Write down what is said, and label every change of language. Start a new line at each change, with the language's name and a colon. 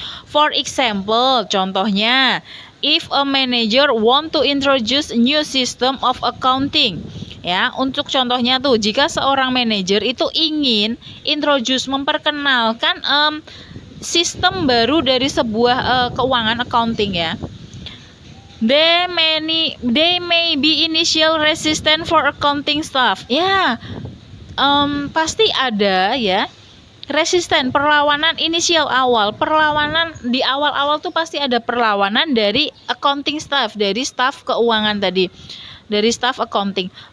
English: For example,
Indonesian: contohnya,
English: if a manager want to introduce new system of accounting.
Indonesian: Ya, untuk contohnya tuh, jika seorang manajer itu ingin
English: introduce,
Indonesian: memperkenalkan sistem baru dari sebuah keuangan accounting ya.
English: They may be initial resistant for accounting staff.
Indonesian: Ya, pasti ada ya. Resisten, perlawanan inisial awal, perlawanan di awal-awal tuh pasti ada perlawanan dari accounting staff, dari staff keuangan tadi, dari staff accounting.